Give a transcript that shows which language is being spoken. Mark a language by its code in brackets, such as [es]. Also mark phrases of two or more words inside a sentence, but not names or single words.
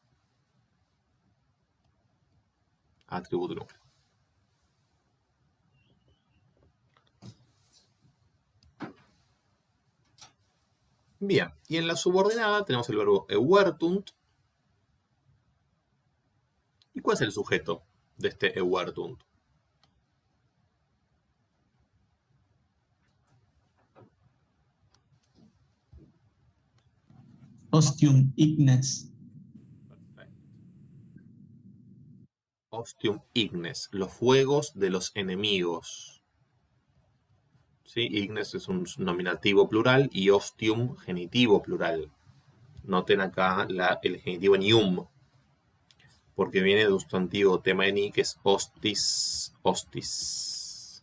[es] Atributo núcleo. Bien, y en la subordinada tenemos el verbo euertunt. ¿Y cuál es el sujeto de este euertunt? [la] Ostium ignes. Ostium ignes, [es] los fuegos de los enemigos. ¿Sí? Ignes es un nominativo plural y ostium genitivo plural. Noten acá el genitivo en ium, porque viene de un sustantivo tema en i que es [la] hostis, hostis.